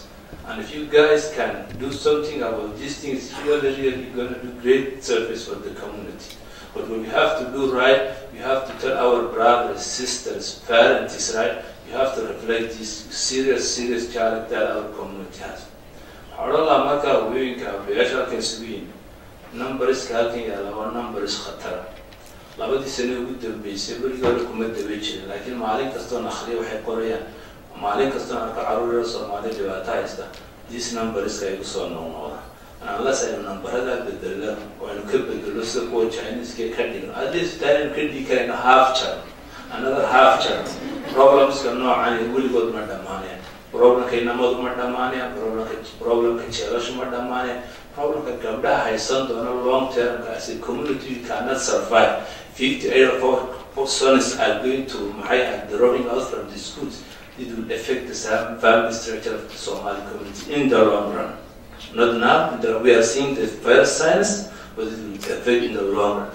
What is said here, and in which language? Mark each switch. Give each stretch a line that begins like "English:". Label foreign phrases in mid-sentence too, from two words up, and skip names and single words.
English: And if you guys can do something about these things, you're really going to do great service for the community. But what we have to do, right, we have to tell our brothers, sisters, parents, right, you have to reflect this serious challenge that our community has.
Somali: Numbers halkan yaala waa numbers khatar. Labadii sano ugu dambeysay weligood kuma dabeejin, laakiin maalin kastoo akhriyo waxay qorayaan, maalin kastoo arka caruur Soomaali dhibaato haysta,
English: these numbers
Somali: ay u soo noqdaan. Unless ay numberada bedelo oo ay ka bedelo sida kuwa Chinese ka dhigno,
English: at least time can be kind of half chance, another half chance.
Somali: Problems ka noocan weligood ma dhamaanayaan. Problem ka inamadu ma dhamaanayaan, problem ka jeelashu ma dhamaanayaan.
English: Problem that
Somali: gabdhaha haysan doona
English: long term as a community cannot survive. 58% are going to dropping out from the schools. It will affect the family structure of the Somali community in the long run. Not now, we are seeing the first signs, but it will affect in the long run.